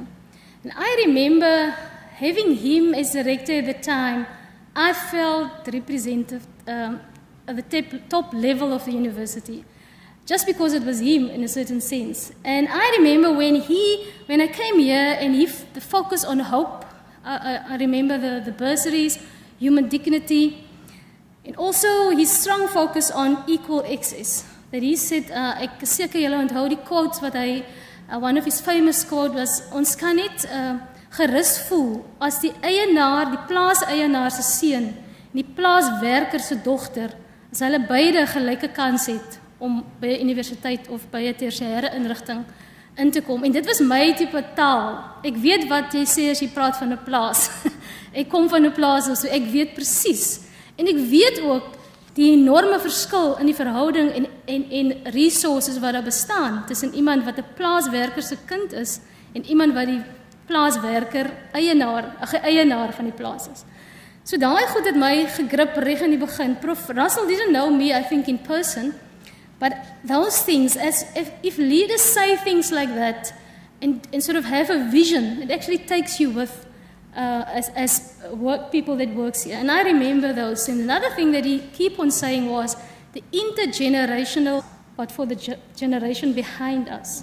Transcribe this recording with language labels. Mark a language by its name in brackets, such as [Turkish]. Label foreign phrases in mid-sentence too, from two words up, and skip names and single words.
[English] And I remember having him as director at the time, I felt representative at the top level of the university, just because it was him in a certain sense. And I remember when I came here and the focus on hope, I remember the bursaries, human dignity. And also his strong focus on equal access. That he said, [Afrikaans] ek is seker julle onthou die quote wat hy, [English] one of his famous quote was, [Afrikaans] ons kan net gerus voel as die eienaar, die plaaseienaar se seun en die plaaswerker se dogter, as hulle beide gelyke kans het om by 'n universiteit of by 'n tersiêre inrigting in te kom. En dit was my tipe taal. Ek weet wat jy sê as jy praat van 'n plaas. Ek kom van 'n plaas, so ek weet presies. En ek weet ook die enorme verskil in die verhouding en resources wat daar bestaan tussen iemand wat 'n plaaswerker se kind is en iemand wat die plaaswerker eienaar van die plaas is. So daai goed het my gegrip reg in die begin. [English] Prof Russell didn't know me, I think, in person, but those things, if leaders say things like that and sort of have a vision, it actually takes you with as people that works here. And I remember those. And another thing that he keep on saying was the intergenerational, but for the generation behind us.